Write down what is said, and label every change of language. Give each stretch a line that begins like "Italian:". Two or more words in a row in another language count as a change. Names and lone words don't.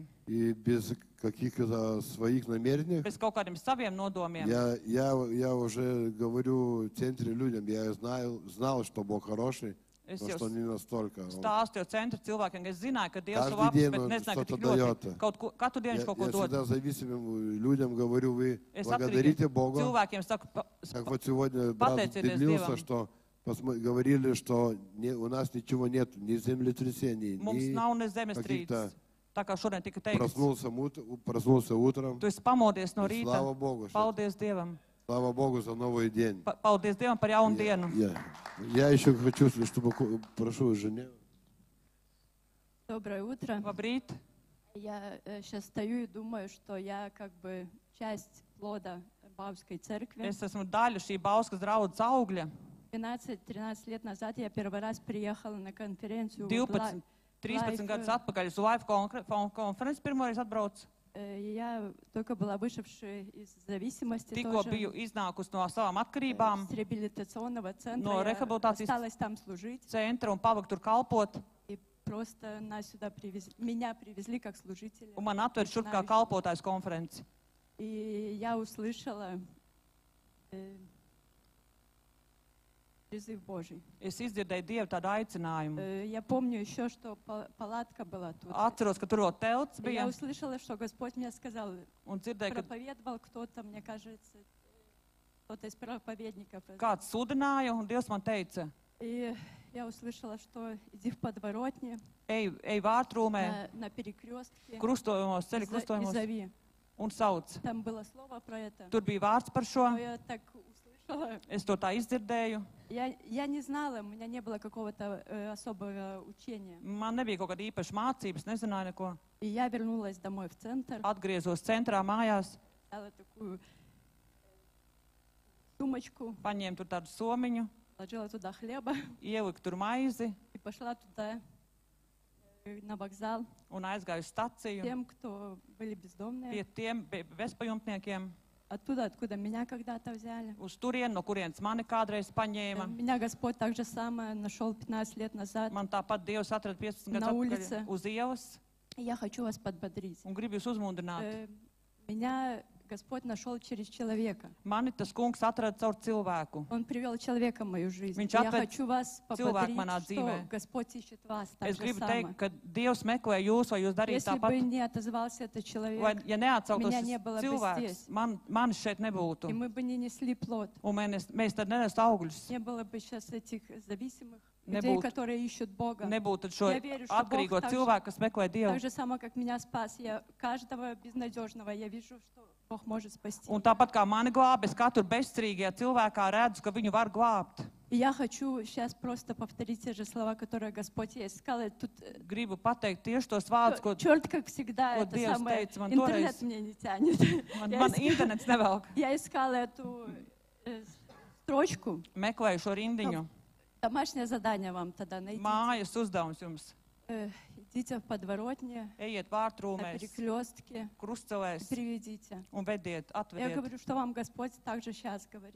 Russian: и без каких-то своих намерений,
Latvian: bez kaut kādiem saviem nodomiem,
Russian: я уже говорю в центре людям, я знал, что Бог хороший,
Latvian: es
Russian: но
Latvian: jau
Russian: что не настолько.
Latvian: stāstu centra cilvēkiem, ka es zināju, ka Dievs ir
Russian: Каждый
Latvian: labs,
Russian: день
Latvian: bet
Russian: он
Latvian: nezināju, ka
Russian: что-то
Latvian: tik ļoti
Russian: дает.
Latvian: katru dienu viņš kaut ko
Russian: Я
Latvian: dod.
Russian: всегда зависимым людям говорю, вы
Latvian: Es
Russian: благодарите
Latvian: atkarīgi
Russian: Бога.
Latvian: cilvēkiem saku,
Russian: Как вот сегодня брат
Latvian: pateicieties
Russian: делился,
Latvian: Dievam.
Russian: что говорили, что у нас ничего нет, ни землетрясений,
Latvian: Mums
Russian: ни
Latvian: nav ne zemestrīces.
Russian: каких-то...
Latvian: Tā kā šodien tika teikts,
Russian: Проснулся утром.
Latvian: tu esi pamodies no
Russian: И
Latvian: rīta.
Russian: слава Богу,
Latvian: Paldies Dievam.
Russian: слава Богу за новый день.
Latvian: Paldies Dievam par jaunu dienu.
Russian: Я еще хочу, чтобы, прошу жене. Доброе утро.
Latvian: Labrīt.
Russian: Я сейчас стою и думаю, что я как бы часть плода Баумской церкви.
Latvian: Es esmu daļa šī Bauskas draudzes augļa.
Russian: 12-13 лет назад я первый раз приехала на конференцию.
Latvian: 13 gadus atpakaļ uz Life konferenci pirmoreiz atbraucu.
Russian: Я только была вышедшая из зависимости
Latvian: Tikko biju iznākusi no savām atkarībām,
Russian: с реабилитационного центра.
Latvian: no
Russian: Я
Latvian: rehabilitācijas
Russian: осталась там служить.
Latvian: centra un paliku tur kalpot.
Russian: И просто нас сюда привезли, меня привезли как служителя.
Latvian: Un man atver šurp kā kalpotājs konferenci.
Russian: И я услышала призыв Божий.
Latvian: Es izdzirdēju Dievu tādu aicinājumu.
Russian: Я помню еще, что палатка была тут.
Latvian: Atceros, ka tur vēl telts
Russian: Я
Latvian: bija.
Russian: услышала, что Господь мне сказал,
Latvian: Un dzirdēju, ka
Russian: проповедовал кто-то, мне кажется, кто-то из проповедников.
Latvian: kāds sludināja, un Dievs man teica,
Russian: И я услышала, что иди в подворотне,
Latvian: ej vārtrūmē,
Russian: на перекрестке,
Latvian: krustojumos, ceļa
Russian: и
Latvian: krustojumos,
Russian: зови.
Latvian: un sauc.
Russian: Там было слово про это.
Latvian: Tur bija vārds par šo.
Russian: Но я так услышала.
Latvian: Es to tā izdzirdēju.
Russian: Я не знала, у меня не было какого-то особого учения.
Latvian: Man nebija kaut kāda īpaša mācības, nezināju neko.
Russian: И я вернулась домой в центр,
Latvian: Atgriezos centrā mājās,
Russian: взяла такую сумочку,
Latvian: paņēmu tur tādu somiņu,
Russian: положила туда хлеба
Latvian: ieliku tur maizi
Russian: и пошла туда, на вокзал,
Latvian: un aizgāju uz staciju
Russian: тем, кто были бездомные,
Latvian: pie tiem bezpajumtniekiem,
Russian: оттуда, откуда меня когда-то взяли.
Latvian: uz turieni, no kurienes mani kādreiz paņēma.
Russian: Меня Господь так же самое нашел 15 лет назад.
Latvian: Man tāpat Dievs atrada 15
Russian: Na
Latvian: gadus
Russian: ulice.
Latvian: atpakaļ uz ielas
Russian: Я хочу вас подбодрить.
Latvian: un gribu jūs uzmundrināt.
Russian: Меня Господь нашел через человека.
Latvian: Mani tas kungs atrada caur cilvēku.
Russian: Он привел человека в мою жизнь.
Latvian: Viņš
Russian: Я
Latvian: atved
Russian: хочу вас
Latvian: cilvēku manā
Russian: подбодрить, что
Latvian: dzīvē.
Russian: Господь ищет вас так
Latvian: Es
Russian: же
Latvian: gribu
Russian: самое.
Latvian: teikt, ka Dievs meklē jūs, vai jūs darījat
Russian: Если бы
Latvian: tāpat.
Russian: не отозвался этот
Latvian: Vai,
Russian: человек,
Latvian: ja neatsauktos
Russian: Меня
Latvian: šis
Russian: не было бы
Latvian: cilvēks,
Russian: здесь.
Latvian: manis šeit nebūtu.
Russian: и мы бы не несли плод,
Latvian: Un mēs tad nenestu augļus.
Russian: не было бы сейчас этих зависимых людей,
Latvian: Nebūtu,
Russian: которые ищут Бога.
Latvian: nebūtu šo
Russian: Я верю, что
Latvian: atkarīgo
Russian: Бог так же-
Latvian: cilvēku, kas meklē Dievu.
Russian: Так же само, как меня спас, я каждого безнадежного, я вижу, что Бог может спасти.
Latvian: Un tāpat kā mani glāb, es katru bezcerīgajā cilvēkā redzu, ka viņu var glābt.
Russian: И я хочу сейчас просто повторить те же слова, которые Господь ей сказал. Тут
Latvian: Gribu pateikt tieši tos vārdus, ko
Russian: черт, как всегда,
Latvian: ko
Russian: это
Latvian: Dievs
Russian: самое,
Latvian: teica man
Russian: интернет
Latvian: toreiz.
Russian: мне не тянет.
Latvian: Man internets nevelk.
Russian: Я искала эту строчку.
Latvian: Meklēju šo rindiņu.
Russian: Домашнее задание вам тогда найти.
Latvian: Mājas uzdevums jums.
Russian: Идите в подворотне,
Latvian: Ejiet
Russian: на
Latvian: vārtrūmēs,
Russian: перекрестке,
Latvian: krustcelēs
Russian: приведите.
Latvian: un vediet,
Russian: Я
Latvian: atvediet.
Russian: говорю, что вам Господь также сейчас говорит.